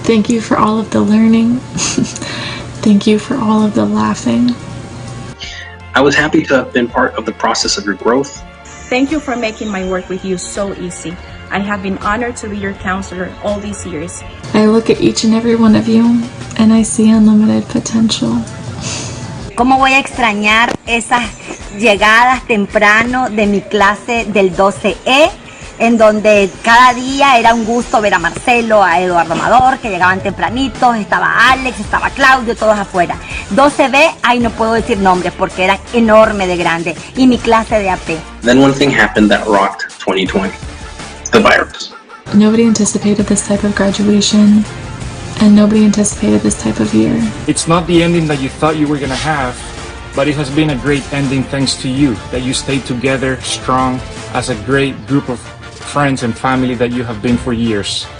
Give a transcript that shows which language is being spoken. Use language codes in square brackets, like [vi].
[en] Thank you for all of the learning. Thank you for all of the laughing. I was happy to have been part of the process of your growth. Thank you for making my work with you so easy. I have been honored to be your counselor all these years. I look at each and every one of you and I see unlimited potential. [es] ¿Cómo voy a extrañar esas llegadas temprano de mi clase del 12E? En donde cada día era un gusto ver a Marcelo, a Eduardo Amador, que llegaban tempranitos, estaba Alex, estaba Claudio, todos afuera. 12B, ahí no puedo decir nombres porque eran enorme de grande. Y mi clase de AP. [en] Then one thing happened that rocked 2020. The virus. Nobody anticipated this type of graduation, and nobody anticipated this type of year. It's not the ending that you thought you were gonna have, but it has been a great ending thanks to you, that you stayed together, strong, as a great group of friends and family that you have been for years.